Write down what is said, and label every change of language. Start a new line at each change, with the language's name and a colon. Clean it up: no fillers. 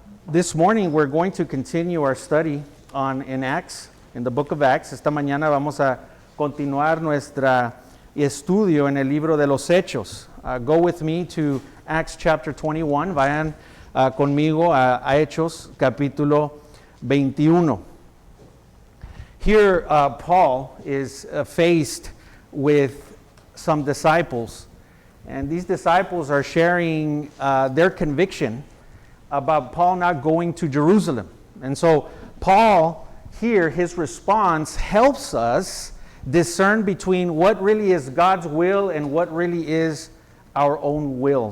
English: This morning we're going to continue our study in Acts, in the book of Acts.
Spanish: Esta mañana vamos a continuar nuestro estudio en el libro de los Hechos.
English: Go with me to Acts chapter 21.
Spanish: Vayan conmigo a Hechos capítulo 21.
English: Here, Paul is faced with some disciples, and these disciples are sharing their conviction about Paul not going to Jerusalem. And so, Paul, here, his response helps us discern between what really is God's will and what really is our own will.